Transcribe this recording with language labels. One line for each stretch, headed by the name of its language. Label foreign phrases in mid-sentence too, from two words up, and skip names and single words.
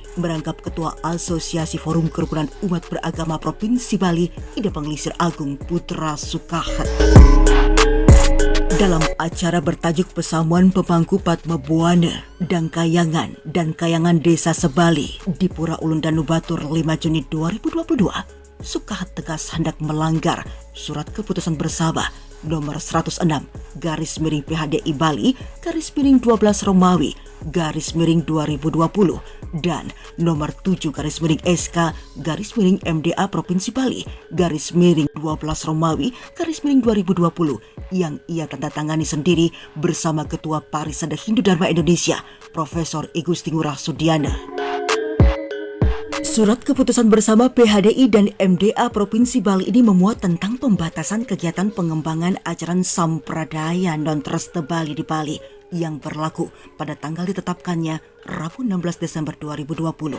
Indonesian: Merangkap Ketua Asosiasi Forum Kerukunan Umat Beragama Provinsi Bali, Ida Penglingsir Agung Putra Sukahet. Dalam acara bertajuk Pesamuan Pemangku Padma Buana dan Kayangan Desa Sebali di Pura Ulun Danu Batur 5 Juni 2022, Sukahet tegas hendak melanggar Surat Keputusan Bersama nomor 106 /PHDI Bali /12 Romawi /2020 dan nomor 7 /SK /MDA Provinsi Bali /12 Romawi /2020 yang ia tanda tangani sendiri bersama Ketua Parisada Hindu Dharma Indonesia Profesor I Gusti Ngurah Sudiana. Surat Keputusan Bersama PHDI dan MDA Provinsi Bali ini memuat tentang pembatasan kegiatan pengembangan ajaran sampradaya non-trasta Bali di Bali yang berlaku pada tanggal ditetapkannya Rabu 16 Desember 2020.